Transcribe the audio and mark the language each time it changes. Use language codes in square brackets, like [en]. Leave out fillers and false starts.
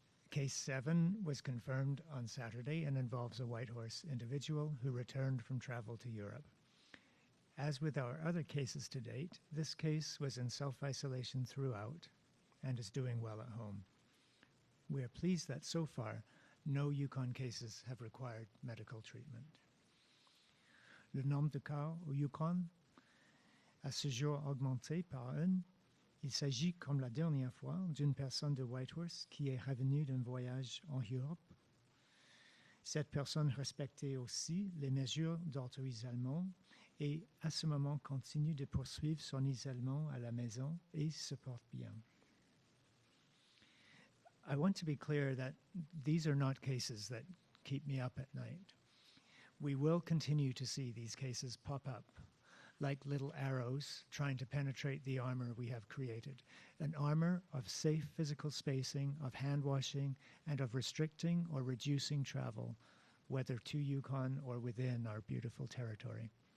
[en] Case 7 was confirmed on Saturday and involves a Whitehorse individual who returned from travel to Europe. As with our other cases to date, this case was in self-isolation throughout and is doing well at home. We are pleased that so far, no Yukon cases have required medical treatment. [fr] Le nombre de cas au Yukon a ce jour augmenté par 1. Il s'agit, comme la dernière fois, d'une personne de Whitehorse qui est revenue d'un voyage en Europe. Cette personne respectait aussi les mesures d'auto-isolement et à ce moment continue de poursuivre son isolement à la maison et se porte bien. [en] I want to be clear that these are not cases that keep me up at night. We will continue to see these cases pop up like little arrows trying to penetrate the armor we have created, an armor of safe physical spacing, of hand washing, and of restricting or reducing travel, whether to Yukon or within our beautiful territory.